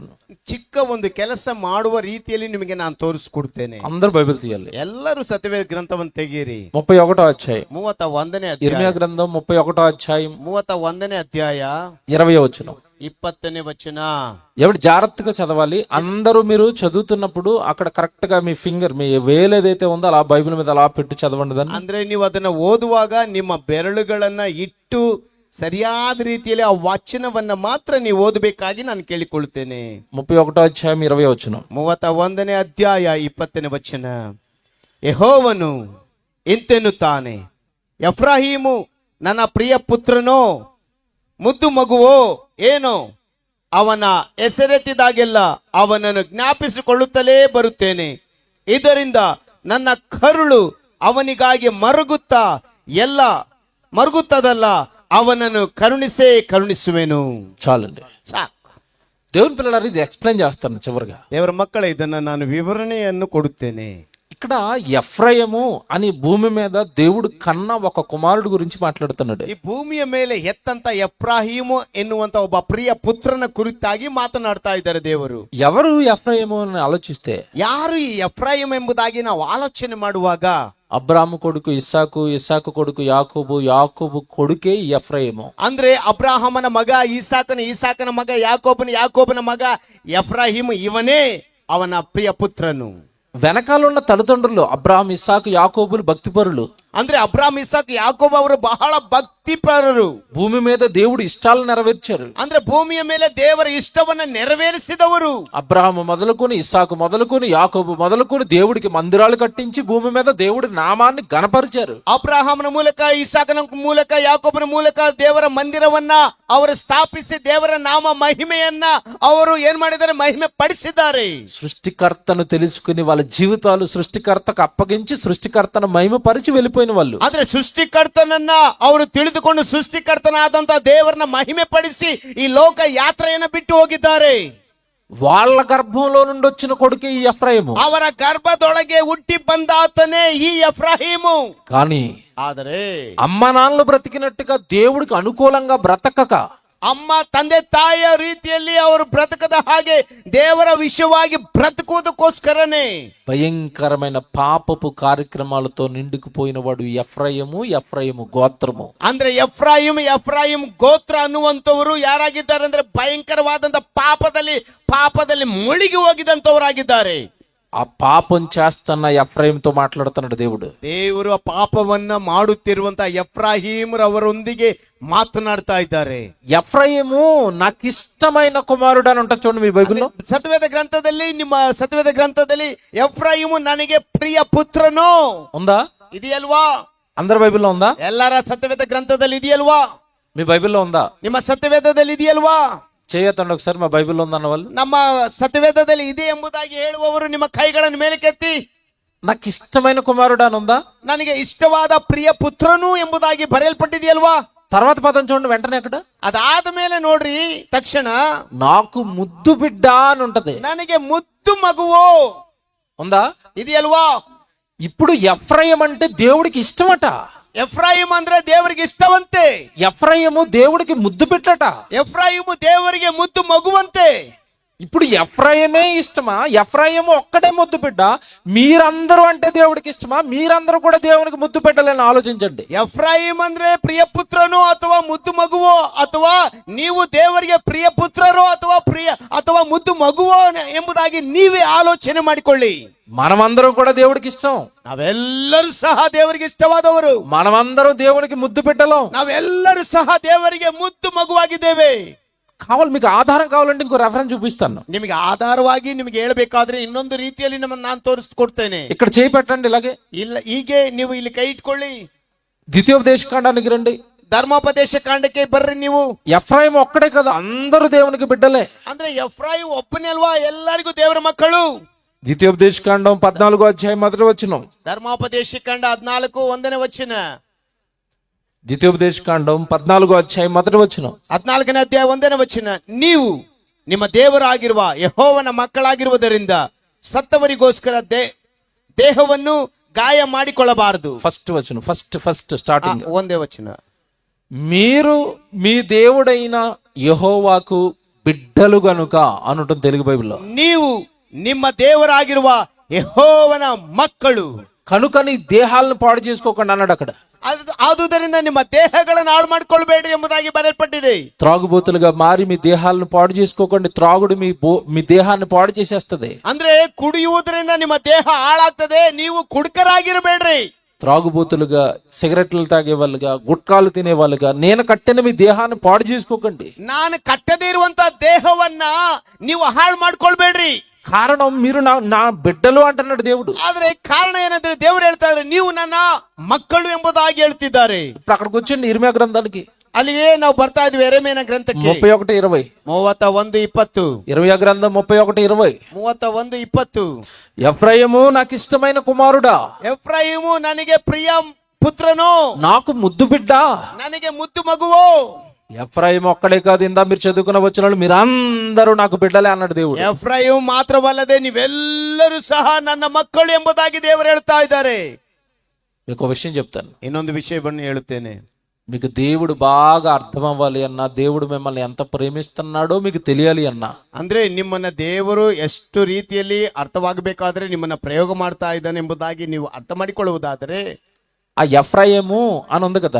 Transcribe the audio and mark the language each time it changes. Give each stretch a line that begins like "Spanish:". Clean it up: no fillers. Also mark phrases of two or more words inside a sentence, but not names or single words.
Kannada: ಚಿಕ್ಕ ಒಂದು ಕೆಲಸ ಮಾಡುವ ರೀತಿಯಲ್ಲಿ ನಿಮಗೆ ನಾನು ತೋರಿಸ್ಕೊಡ್ತೇನೆ.
Telugu: అందరు బైబిల్ తీయాలి.
Kannada: ಎಲ್ಲರೂ ಸತ್ಯವೇದ ಗ್ರಂಥವನ್ನು ತೆಗೀರಿ.
Telugu: 31వ అధ్యాయం.
Kannada: 31ನೇ ಅಧ್ಯಾಯ.
Telugu: ఇర్మియా గ్రంథం 31వ అధ్యాయం
Kannada: 31ನೇ అధ్యాయ
Telugu: 20వ వచనం.
Kannada: 20ನೇ వచನ.
Telugu: ఎవరు జాగ్రత్తగా చదవాలి. అందరూ మీరు చదువుతున్నప్పుడు అక్కడ కరెక్ట్ గా మీ ఫింగర్, మీ వేలు ఏదైతే ఉందో అలా బైబిల్ మీద అలా పెట్టి చదవండి దాన్ని.
Kannada: ಅಂದ್ರೆ ನೀವು ಅದನ್ನ ಓದುವಾಗ ನಿಮ್ಮ ಬೆರಳುಗಳನ್ನ ಇಟ್ಟು ಸರಿಯಾದ ರೀತಿಯಲ್ಲಿ ಆ ವಚನವನ್ನ ಮಾತ್ರ ನೀವು ಓದಬೇಕಾಗಿ ನಾನು ಕೇಳಿಕೊಳ್ಳುತ್ತೇನೆ.
Telugu: 31వ అధ్యాయం 20వ వచనం.
Kannada: 31ನೇ ಅಧ್ಯಾಯ 20ನೇ ವಚನ. ಯೆಹೋವನು ಇಂತೆನ್ನುತ್ತಾನೆ, ಎಫ್ರಾಹೀಮು ನನ್ನ ಪ್ರಿಯ ಪುತ್ರನೋ, ಮುದ್ದು ಮಗುವೋ ಏನೋ, ಅವನ ಹೆಸರೆತ್ತಿದಾಗೆಲ್ಲ ಅವನನ್ನು ಜ್ಞಾಪಿಸಿಕೊಳ್ಳುತ್ತಲೇ ಬರುತ್ತೇನೆ. ಇದರಿಂದ ನನ್ನ ಕರುಳು ಅವನಿಗಾಗಿ ಮರುಗುತ್ತದಲ್ಲ, ಅವನನ್ನು ಕರುಣಿಸುವೆನು.
Telugu: చాలండి.
Kannada: ಸಾಕು.
Telugu: దేవుని పిల్లలారా, ఇది ఎక్స్ప్లెయిన్ చేస్తాను చివరిగా.
Kannada: ದೇವರ ಮಕ್ಕಳೇ, ಇದನ್ನ ನಾನು ವಿವರಣೆಯನ್ನು ಕೊಡುತ್ತೇನೆ.
Telugu: ఇక్కడ ఎఫ్రాయిము అని భూమి మీద దేవుడు కన్నా ఒక కుమారుడు గురించి మాట్లాడుతున్నాడు.
Kannada: ಈ ಭೂಮಿಯ ಮೇಲೆ ಹೆತ್ತಂತ ಎಫ್ರಾಹೀಮು ಎನ್ನುವಂತ ಒಬ್ಬ ಪ್ರಿಯ ಪುತ್ರನ ಕುರಿತಾಗಿ ಮಾತನಾಡ್ತಾ ಇದ್ದಾರೆ ದೇವರು.
Telugu: ఎవరు ఎఫ్రాయిము అని ఆలోచిస్తే,
Kannada: ಯಾರು ಈ ಎಫ್ರಾಯಿಮ್ ಎಂಬುದಾಗಿ ನಾವು ಆಲೋಚನೆ ಮಾಡುವಾಗ,
Telugu: అబ్రాము కొడుకు ఇస్సాకు, ఇస్సాకు కొడుకు యాకోబు, యాకోబు కొడుకే ఈ ఎఫ్రాయిము.
Kannada: ಅಂದ್ರೆ ಅಬ್ರಾಹಮನ ಮಗ ಈಸಾಕನ ಮಗ ಯಾಕೋಬನ ಮಗ ಎಫ್ರಾಹಿಮ್, ಇವನೇ ಅವನ ಪ್ರಿಯ ಪುತ್ರನು.
Telugu: వెనకాలన్న తల్లిదండ్రులు అబ్రాహం, ఇస్సాకు, యాకోబులు భక్తిపరులు.
Kannada: ಅಂದ್ರೆ ಅಬ್ರಾಹಂ, ಇಸಾಕ್, ಯಾಕೋಬ ಅವರು ಬಹಳ ಭಕ್ತಿಪರರು.
Telugu: భూమి మీద దేవుడు ఇష్టాలు నెరవేర్చారు.
Kannada: ಅಂದ್ರೆ ಭೂಮಿಯ ಮೇಲೆ ದೇವರ ಇಷ್ಟವನ್ನ ನೆರವೇರಿಸಿದವರು.
Telugu: అబ్రాహము మొదలుకొని, ఇస్సాకు మొదలుకొని, యాకోబు మొదలుకొని దేవుడికి మందిరాలు కట్టించి భూమి మీద దేవుడి నామాన్ని గణపరిచారు.
Kannada: ಅಬ್ರಾಹಮನ ಮೂಲಕ, ಇಸಾಕನ ಮೂಲಕ, ಯಾಕೋಬನ ಮೂಲಕ ದೇವರ ಮಂದಿರವನ್ನ ಅವರು ಸ್ಥಾಪಿಸಿ ದೇವರ ನಾಮ ಮಹಿಮೆಯನ್ನ ಅವರು ಏನ್ ಮಾಡಿದ್ದಾರೆ, ಮಹಿಮೆ ಪಡಿಸಿದ್ದಾರೆ.
Telugu: సృష్టికర్తను తెలుసుకుని వాళ్ళ జీవితాలు సృష్టికర్తకు అప్పగించి సృష్టికర్తను మహిమ పరిచి వెళ్ళిపోయిన వాళ్ళు.
Kannada: ಆದ್ರೆ ಸೃಷ್ಟಿಕರ್ತನನ್ನ ಅವರು ತಿಳಿದುಕೊಂಡು ಸೃಷ್ಟಿಕರ್ತನಾದಂತ ದೇವರನ್ನ ಮಹಿಮೆ ಪಡಿಸಿ ಈ ಲೋಕ ಯಾತ್ರೆಯನ್ನ ಬಿಟ್ಟು ಹೋಗಿದ್ದಾರೆ.
Telugu: వాళ్ళ గర్భంలో నుండి వచ్చిన కొడుకే ఈ ఎఫ్రాయిము.
Kannada: ಅವರ ಗರ್ಭದೊಳಗೆ ಹುಟ್ಟಿ ಬಂದಾತನೇ ಈ ಎಫ್ರಾಹಿಮು.
Telugu: కానీ
Kannada: ಆದರೆ
Telugu: అమ్మ నాన్నలు బ్రతికినట్టుగా దేవుడికి అనుకూలంగా బ్రతకక,
Kannada: ಅಮ್ಮ ತಂದೆ ತಾಯಿಯ ರೀತಿಯಲ್ಲಿ ಅವರು ಬ್ರತಕದ ಹಾಗೆ ದೇವರ ವಿಷಯವಾಗಿ ಬ್ರತಕುವುದಕ್ಕೋಸ್ಕರನೇ
Telugu: భయంకరమైన పాపపు కార్యక్రమాలతో నిండుకుపోయిన వాడు ఎఫ్రాయిము గోత్రము.
Kannada: ಅಂದ್ರೆ ಎಫ್ರಾಯಿಮ್ ಗೋತ್ರ ಅನ್ನುವಂತವರು ಯಾರಾಗಿದ್ದಾರೆ ಅಂದ್ರೆ ಭಯಂಕರವಾದಂತ ಪಾಪದಲ್ಲಿ ಮುಳುಗಿ ಹೋಗಿದಂತವರಾಗಿದ್ದಾರೆ.
Telugu: ఆ పాపం చేస్తున్న ఎఫ్రాయిముతో మాట్లాడుతున్నాడు దేవుడు.
Kannada: ದೇವರು ಆ ಪಾಪವನ್ನ ಮಾಡುತ್ತಿರುವಂತ ಎಫ್ರಾಹಿಮರವರೊಂದಿಗೆ ಮಾತನಾಡ್ತಾ ಇದ್ದಾರೆ.
Telugu: ఎఫ్రాయిము నాకు ఇష్టమైన కుమారుడు అని ఉంటుంది చూడండి మీ బైబిల్లో.
Kannada: ನಿಮ್ಮ ಸತ್ಯವೇದ ಗ್ರಂಥದಲ್ಲಿ ಎಫ್ರಾಯಿಮು ನನಗೆ ಪ್ರಿಯ ಪುತ್ರನೋ
Telugu: ఉందా?
Kannada: ಇದೆಯಲ್ವಾ?
Telugu: అందరి బైబిల్లో ఉందా?
Kannada: ಎಲ್ಲರ ಸತ್ಯವೇದ ಗ್ರಂಥದಲ್ಲಿ ಇದೆಯಲ್ವಾ?
Telugu: మీ బైబిల్లో ఉందా?
Kannada: ನಿಮ್ಮ ಸತ್ಯವೇದದಲ್ಲಿ ಇದೆಯಲ್ವಾ?
Telugu: చేయతండి ఒకసారి, మా బైబిల్లో ఉందన్న వాళ్ళు.
Kannada: ನಮ್ಮ ಸತ್ಯವೇದದಲ್ಲಿ ಇದೆ ಎಂಬುದಾಗಿ ಹೇಳುವವರು ನಿಮ್ಮ ಕೈಗಳನ್ನು ಮೇಲಕ್ಕೆತ್ತಿ.
Telugu: నాకు ఇష్టమైన కుమారుడు అని ఉందా?
Kannada: ನನಗೆ ಇಷ್ಟವಾದ ಪ್ರಿಯ ಪುತ್ರನು ಎಂಬುದಾಗಿ ಬರೆಯಲ್ಪಟ್ಟಿದೆಯಲ್ವಾ?
Telugu: తర్వాత పదం చూడండి వెంటనే అక్కడ.
Kannada: ಅದಾದ ಮೇಲೆ ನೋಡ್ರಿ, ತಕ್ಷಣ
Telugu: నాకు ముద్దు బిడ్డ అని ఉంటది.
Kannada: ನನಗೆ ಮುದ್ದು ಮಗುವೋ
Telugu: ఉందా?
Kannada: ಇದೆಯಲ್ವಾ?
Telugu: ఇప్పుడు ఎఫ్రాయిం అంటే దేవుడికి ఇష్టమట.
Kannada: ಎಫ್ರಾಯಿಮ್ ಅಂದ್ರೆ ದೇವರಿಗೆ ಇಷ್ಟವಂತೆ.
Telugu: ఎఫ్రాయిము దేవుడికి ముద్దు పెట్టట.
Kannada: ಎಫ್ರಾಯಿಮು ದೇವರಿಗೆ ಮುದ್ದು ಮಗುವಂತೆ.
Telugu: ఇప్పుడు ఎఫ్రాయిమే ఇష్టమా? ఎఫ్రాయిము ఒక్కడే ముద్దు బిడ్డ, మీరందరూ అంటే దేవుడికి ఇష్టమా? మీరందరూ కూడా దేవునికి ముద్దు పెట్టాలని ఆలోచించండి.
Kannada: ಎಫ್ರಾಯಿಮ್ ಅಂದ್ರೆ ಪ್ರಿಯ ಪುತ್ರನೋ ಅಥವಾ ಮುದ್ದು ಮಗುವೋ, ಅಥವಾ ನೀವು ದೇವರಿಗೆ ಪ್ರಿಯ ಪುತ್ರರೋ ಅಥವಾ ಮುದ್ದು ಮಗುವೋ ಎಂಬುದಾಗಿ ನೀವೇ ಆಲೋಚನೆ ಮಾಡಿಕೊಳ್ಳಿ.
Telugu: మనమందరం కూడా దేవుడికి ఇష్టం,
Kannada: ನಾವೆಲ್ಲರೂ ಸಹ ದೇವರಿಗೆ ಇಷ್ಟವಾದವರು,
Telugu: మనమందరం దేవునికి ముద్దు పెట్టలేం.
Kannada: ನಾವೆಲ್ಲರೂ ಸಹ ದೇವರಿಗೆ ಮುದ್ದು ಮಗುವಾಗಿದ್ದೇವೆ.
Telugu: కావాలి, మీకు ఆధారం కావాలంటే ఇంకో రెఫరెన్స్ చూపిస్తాను.
Kannada: ನಿಮಗೆ ಆಧಾರವಾಗಿ ನಿಮಗೆ ಹೇಳಬೇಕಾದ್ರೆ ಇನ್ನೊಂದು ರೀತಿಯಲ್ಲಿ ನಾನು ತೋರಿಸ್ಕೊಡ್ತೇನೆ.
Telugu: ఇక్కడ చేయి పెట్టండి, ఇలాగే
Kannada: ಇಲ್ಲ ಹೀಗೆ ನೀವು ಇಲ್ಲಿ ಕೈ ಇಟ್ಕೊಳ್ಳಿ.
Telugu: ద్వితీయోపదేశ కాండానికి రండి.
Kannada: ಧರ್ಮೋಪದೇಶ ಕಾಂಡಕ್ಕೆ ಬರ್ರಿ. ನೀವು
Telugu: ఎఫ్రాయిం ఒక్కడే కదా, అందరూ దేవునికి బిడ్డలే.
Kannada: ಅಂದ್ರೆ ಎಫ್ರಾಯಿಮ್ ಒಬ್ಬನೇ ಅಲ್ವಾ, ಎಲ್ಲರಿಗೂ ದೇವರ ಮಕ್ಕಳು.
Telugu: ద్వితీయోపదేశ కాండం 14వ అధ్యాయం 1వ వచనం.
Kannada: ಧರ್ಮೋಪದೇಶ ಕಾಂಡ 14 1ನೇ ವಚನ.
Telugu: ద్వితీయోపదేశ కాండం 14వ అధ్యాయం 1వ వచనం.
Kannada: 14ನೇ ಅಧ್ಯಾಯ 1ನೇ ವಚನ. ನೀವು ನಿಮ್ಮ ದೇವರಾಗಿರುವ ಯೆಹೋವನ ಮಕ್ಕಳಾಗಿರುವುದರಿಂದ ಸತ್ತವರಿಗೋಸ್ಕರ ದೇಹವನ್ನು ಗಾಯ ಮಾಡಿಕೊಳ್ಳಬಾರದು.
Telugu: ఫస్ట్ వచనం,
English: first starting.
Kannada: ಒಂದೇ ವಚನ.
Telugu: మీరు మీ దేవుడైన యెహోవాకు బిడ్డలు గనుక అని ఉంటుంది తెలుగు బైబిల్లో.
Kannada: ನೀವು ನಿಮ್ಮ ದೇವರಾಗಿರುವ ಯೆಹೋವನ ಮಕ್ಕಳು
Telugu: కనుక నీ దేహాలను పాడు చేసుకోకుండా అన్నాడు అక్కడ.
Kannada: ಆದುದರಿಂದ ನಿಮ್ಮ ದೇಹಗಳನ್ನು ಹಾಳು ಮಾಡಿಕೊಳ್ಬೇಡ್ರಿ ಎಂಬುದಾಗಿ ಬರೆಯಲ್ಪಟ್ಟಿದೆ.
Telugu: త్రాగుబోతులుగా మారి మీ దేహాలను పాడు చేసుకోకండి. త్రాగుడు మీ దేహాన్ని పాడు చేసేస్తది.
Kannada: ಅಂದ್ರೆ ಕುಡಿಯುವುದರಿಂದ ನಿಮ್ಮ ದೇಹ ಹಾಳಾಗ್ತದೆ, ನೀವು ಕುಡುಕರಾಗಿರಬೇಡ್ರಿ.
Telugu: త్రాగుబోతులుగా, సిగరెట్లు తాగే వాళ్ళుగా, గుట్కాలు తినే వాళ్ళుగా నేను కట్టిన మీ దేహాన్ని పాడు చేసుకోకండి.
Kannada: ನಾನು ಕಟ್ಟದೇ ಇರುವಂತ ದೇಹವನ್ನ ನೀವು ಹಾಳು ಮಾಡ್ಕೊಳ್ಬೇಡ್ರಿ.
Telugu: కారణం మీరు నా బిడ్డలు అంటున్నాడు దేవుడు.
Kannada: ಆದ್ರೆ ಕಾರಣ ಏನಂದ್ರೆ ದೇವರು ಹೇಳ್ತಾ ಇದ್ದಾರೆ ನೀವು ನನ್ನ ಮಕ್ಕಳು ಎಂಬುದಾಗಿ ಹೇಳ್ತಿದ್ದಾರೆ.
Telugu: ఇప్పుడు అక్కడికి వచ్చండి ఇర్మియా గ్రంథానికి.
Kannada: ಅಲ್ಲಿಗೆ ನಾವು ಬರ್ತಾ ಇದ್ವಿ ಯೆರೆಮೀಯನ ಗ್ರಂಥಕ್ಕೆ. 31:20. 31:20.
Telugu: ఇర్మియా గ్రంథం 31:20. 31:20. ఎఫ్రాయిము నాకు ఇష్టమైన కుమారుడా,
Kannada: ಎಫ್ರಾಯಿಮು ನನಗೆ ಪ್ರಿಯ ಪುತ್ರನೋ,
Telugu: నాకు ముద్దు బిడ్డ.
Kannada: ನನಗೆ ಮುದ್ದು ಮಗುವೋ.
Telugu: ఎఫ్రాయిం ఒక్కడే కాదు, ఇందా మీరు చదువుకున్న వచ్చిన మీరందరూ నాకు బిడ్డలే అన్నాడు దేవుడు.
Kannada: ಎಫ್ರಾಯಿಮ್ ಮಾತ್ರವಲ್ಲದೆ ನೀವೆಲ್ಲರೂ ಸಹ ನನ್ನ ಮಕ್ಕಳು ಎಂಬುದಾಗಿ ದೇವರು ಹೇಳ್ತಾ ಇದ್ದಾರೆ.
Telugu: మీకు ఒక విషయం చెప్తాను.
Kannada: ಇನ್ನೊಂದು ವಿಷಯವನ್ನು ಹೇಳುತ್ತೇನೆ.
Telugu: మీకు దేవుడు బాగా అర్థం అవ్వాలి అన్నా, దేవుడు మిమ్మల్ని ఎంత ప్రేమిస్తున్నాడో మీకు తెలియాలి అన్నా,
Kannada: ಅಂದ್ರೆ ನಿಮ್ಮನ್ನ ದೇವರು ಎಷ್ಟು ರೀತಿಯಲ್ಲಿ ಅರ್ಥವಾಗಬೇಕಾದ್ರೆ ನಿಮ್ಮನ್ನ ಪ್ರಯೋಗ ಮಾಡ್ತಾ ಇದ್ದಾನೆ ಎಂಬುದಾಗಿ ನೀವು ಅರ್ಥ ಮಾಡಿಕೊಳ್ಳುವುದಾದರೆ,
Telugu: ఆ ఎఫ్రాయిము అని ఉంది కదా,